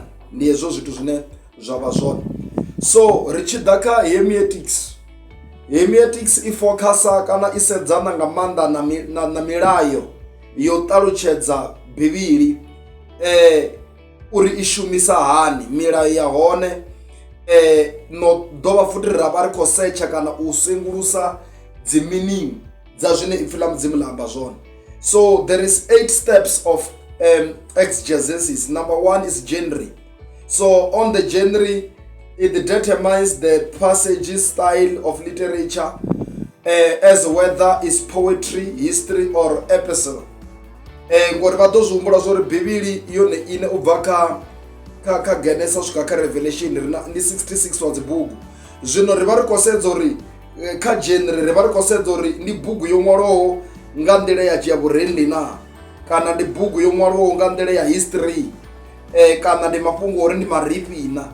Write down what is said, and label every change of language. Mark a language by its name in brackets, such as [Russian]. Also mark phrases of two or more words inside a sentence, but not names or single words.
[Venda] Ndi hezwo zwithu zwine zwa vha zwone. So ri tshi ḓa kha hermeneutics i focusa kana i sedzana nga maanḓa na milayo yo ṱalutshedza Bivhili uri i shumisa hani, milayo ya hone. No dovha futhi ra vha ri khou setsha kana u sengulusa dzi meaning dza zwine ipfhi ḽa mudzimu ḽa amba zwone. [English] So there is 8 steps of exegesis. Number 1 is genre. So on the genre, it determines the passage's style of literature, as whether it's poetry, history or epistle. [Venda] Ngori vha ḓo zwi humbula zwo ri Bivhili yone ine u bva kha Genesis u swika kha Revelation ndi 66 wa dzi bugu. Zwino ri vha ri khou sedza uri kha genre ri vha ri khou sedza uri ndi bugu yo ṅwalwaho nga nḓila ya dzhia vhurendi na, kana ndi bugu yo ṅwalwaho nga nḓila ya history, kana ndi mafhungo uri ndi marifhi na.